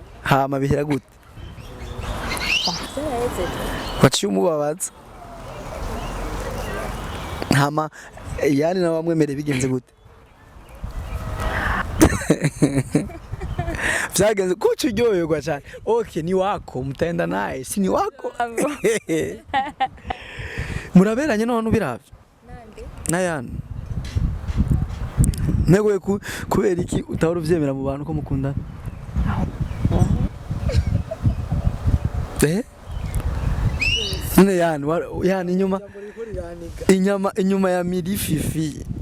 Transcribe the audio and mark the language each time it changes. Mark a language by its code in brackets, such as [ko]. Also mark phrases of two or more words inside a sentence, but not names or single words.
[rn] hama bihera gute waciye umubabaza hama yani na wamwemereye bigenze gute vyagenze kuco uryoherwa cyane okay ni wako mutaenda naye si ni wako muraberanye none ubiravye nayana nego kubera iki utahora uvyemera mu bantu ko mukundana none yani inyuma ya mirififi